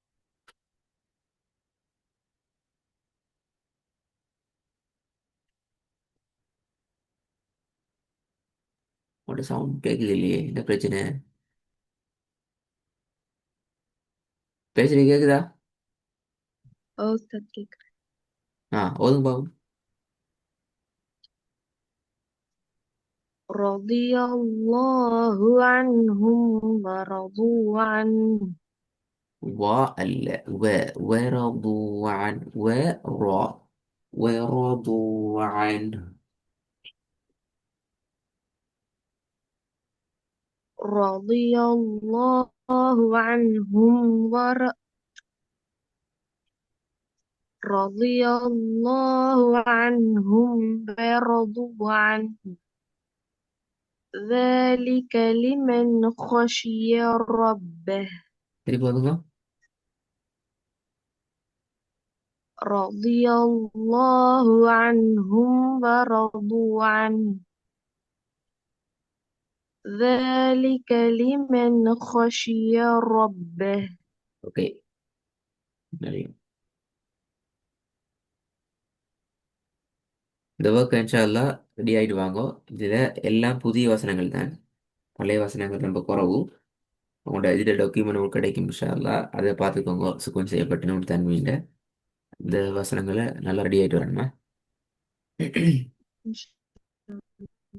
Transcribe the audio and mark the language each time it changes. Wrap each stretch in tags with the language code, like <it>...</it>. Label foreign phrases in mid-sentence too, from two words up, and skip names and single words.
<ta>உங்களோட சவுண்ட் கேட்குது இல்லையே, என்ன பிரச்சனை? பேசுறது கேக்குதா? ஓ உஸ்தாத் கேக்குது. ஓதுங்க பாவம்.</ta> <ar>رضي الله عنهم ورضوا عنه.</ar> <ta>வா அல்ல, வரது</ta> <ar>عن ورا ورضوا عنه. رضي الله عنهم رضي الله عنهم ورضوا عنه. ذلك لمن خشي ربه.</ar> <ta>திருப்பி ஓதுங்க.</ta> <ar>رضي الله عنهم ورضوا عنه. ذلك لمن خشي ربه.</ar> <ta>ஓகே, நிறைய இந்த ஒர்க்</ta> <ar>إن شاء الله</ar> <ta>ரெடி ஆகிட்டு வாங்கோ. இதில் எல்லாம் புதிய வசனங்கள் தான், பழைய வசனங்கள் ரொம்ப குறவு. உங்களோட இதில் டாக்குமெண்ட் உங்களுக்கு கிடைக்கும்</ta> <ar>إن شاء الله.</ar> <ta>அதை பார்த்துக்கோங்க. சுத்தம் செய்யப்பட்ட ஒரு தன்மையில் இந்த வசனங்களை நல்லா ரெடி ஆகிட்டு வரணுமா?</ta> <ar>إن شاء الله.</ar>